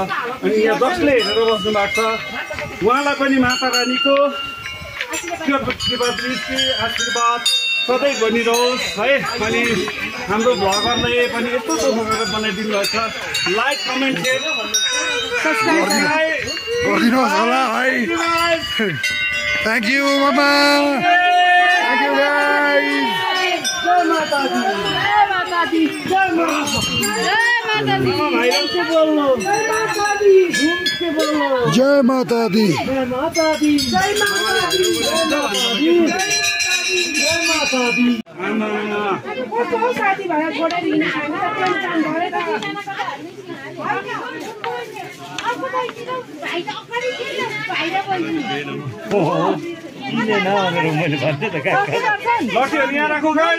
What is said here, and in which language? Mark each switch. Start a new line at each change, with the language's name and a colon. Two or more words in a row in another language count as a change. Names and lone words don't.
Nepali: अनि यहाँ जसले हेरेर बस्नु भएको छ उहाँलाई पनि माता रानीको कृपा दृष्टि आशीर्वाद सधैँ बनिरहोस् है। अनि हाम्रो भ्लगरले पनि यस्तो दुःख गरेर बनाइदिनु भएको छ।
English: like comment share
Nepali: गरिदिनुहोस् होला है।
English: thank you mama, thank you guys.
Hindi: जय माता दी, जय माता दी, जय माता दी,
Nepali: भाइरल से बोल्नु,
Hindi: जय माता दी,
Nepali: झुम से बोल्नु,
Hindi: जय माता दी, जय माता दी, जय माता दी, जय माता दी,
Nepali: आमा कस्तो साथी भएर छोडेर हिँड्नु छैन त प्लान चान गरे त लट्ठीहरू यहाँ राखौ गाइस।